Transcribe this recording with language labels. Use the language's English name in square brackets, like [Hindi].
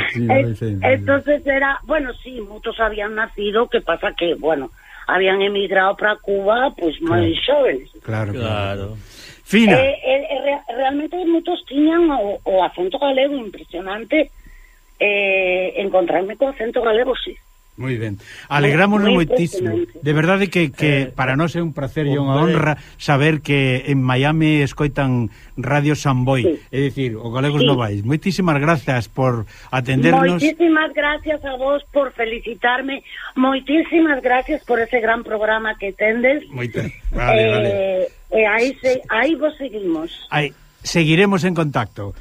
[Spanish] Entonces era, bueno, sí, muchos habían nacido, que pasa que, bueno, habían emigrado para Cuba, pues claro, muy jóvenes. Claro. Fina. Realmente muchos tenían o acento galego impresionante, encontrarme con acento galego, sí. Muy bien. [Galician] Alegrámonos moitísimo. De verdade que para nós é un placer e unha honra saber que en Miami escoitan Radio San Boi. Sí. É dicir, o galegos sí. Novais. Moitísimas gracias por atendernos. Moitísimas gracias a vos por felicitarme. Moitísimas gracias por ese gran programa que tendes. Vale. Aí vos seguimos. Seguiremos en contacto.